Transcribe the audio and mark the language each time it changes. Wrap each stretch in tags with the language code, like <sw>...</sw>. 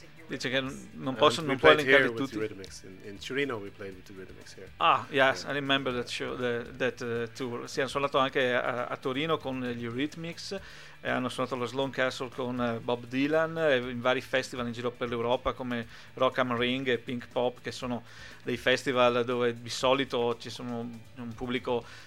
<it>Dice che non posso non poi linkare tutti.</it> <en>In Torino we played with the Rhythmics here. Ah, yes, yeah. I remember that show, that tour.</en> <it>Si hanno suonato anche a Torino con gli Rhythmics, e hanno suonato lo Sloan Castle con Bob Dylan, e in vari festival in giro per l'Europa come Rock Am Ring e Pink Pop, che sono dei festival dove di solito ci sono un pubblico.</it>